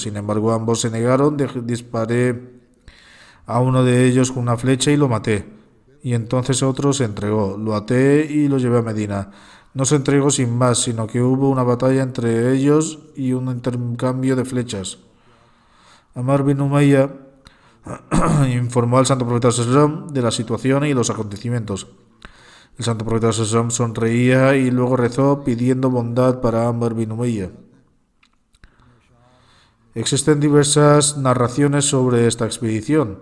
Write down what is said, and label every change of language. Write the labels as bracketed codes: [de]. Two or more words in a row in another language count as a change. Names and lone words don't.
[es] Sin embargo, ambos se negaron. Disparé a uno de ellos con una flecha y lo maté. Y entonces otro se entregó. Lo até y lo llevé a Medina. No se entregó sin más, sino que hubo una batalla entre ellos y un intercambio de flechas. Amr bin Umayya informó al santo profeta Sallam de la situación y los acontecimientos. El santo profeta Sallam sonreía y luego rezó pidiendo bondad para Amr bin Umayya. Existen diversas narraciones sobre esta expedición.